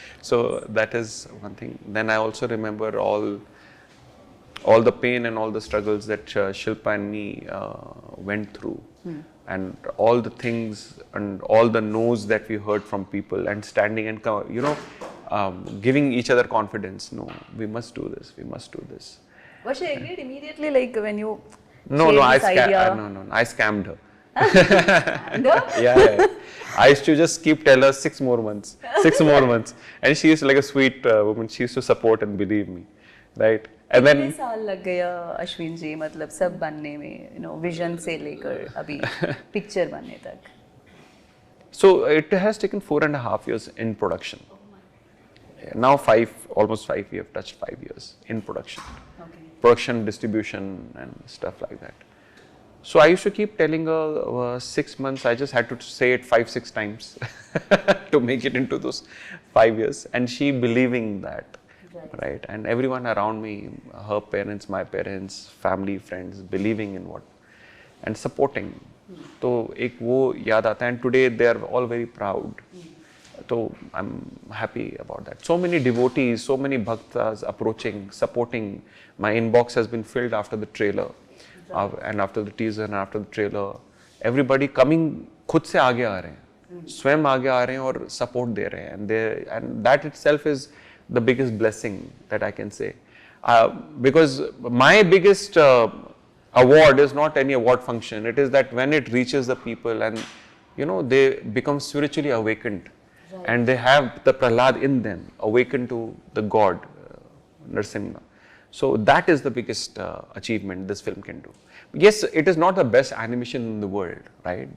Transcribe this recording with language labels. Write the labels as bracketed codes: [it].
[en] so that is one thing then I also remember all the pain and all the struggles that Shilpa and me went through and all the things and all the no's that we heard from people and standing and you know giving each other confidence no we must do this was she agreed immediately like when you no I scammed her yeah I used to just keep tell her 6 more months and she used like a sweet woman she used to support and believe me right and then [hi] कितने साल लग गया अश्विन जी मतलब सब बनने में [en] you know [hi] vision से लेकर अभी पिक्चर बनने तक [en] so it has taken 4.5 years in production now almost 5 we have touched 5 years in production distribution and stuff like that so I used to keep telling her 6 months I just had to say it 5-6 times to make it into those 5 years and she believing that right? And everyone around me, her parents, my parents, family, friends, believing in what and supporting. [hi] तो एक वो याद आता है, [en] and today they are all very proud. So I'm happy about that. So many devotees, so many bhaktas approaching, supporting. My inbox has been filled after the trailer, and after the teaser and after the trailer. Everybody coming, [hi] खुद से आगे आ रहे हैं, स्वयं आगे आ रहे हैं और [en] support [hi] दे रहे हैं, [en] and that itself is the biggest blessing that I can say. Because my biggest award is not any award function. It is that when it reaches the people and they become spiritually awakened. Right. And they have the Prahlad in them, awakened to the God, Narsimha. So that is the biggest achievement this film can do. Yes, it is not the best animation in the world, right?